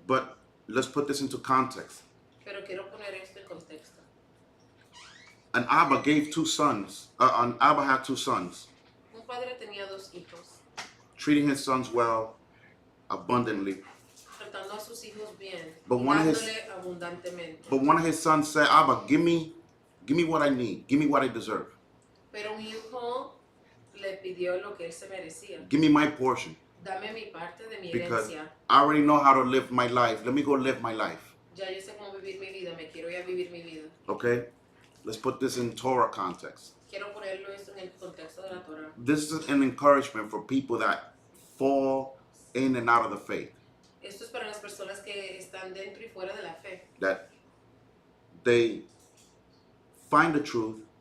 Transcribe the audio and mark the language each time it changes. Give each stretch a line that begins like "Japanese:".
English: But let's put this into context.
Spanish: Pero quiero poner esto en contexto.
English: An Abba gave 2 sons. An Abba had 2 sons.
Spanish: Un padre tenía 2 hijos.
English: Treating his sons well, abundantly.
Spanish: Tratando a sus hijos bien.
English: But
Spanish: Y
English: one
Spanish: dándole abundantemente.
English: But one of his sons said, Abba, give me what I need. Give me what I deserve.
Spanish: Pero un hijo le pidió lo que él se merecía.
English: Give me my portion.
Spanish: Dame mi parte de mi
English: Because
Spanish: herencia.
English: I already know how to live my life. Let me go live my life.
Spanish: Ya yo sé cómo vivir mi vida. Me quiero ir a vivir mi vida.
English: Okay? Let's put this in Torah context.
Spanish: Quiero ponerlo esto en el contexto de la Torah.
English: This is an encouragement for people that fall in and out of the faith.
Spanish: Esto es para las personas que están dentro y fuera de la fe.
English: That they find the truth.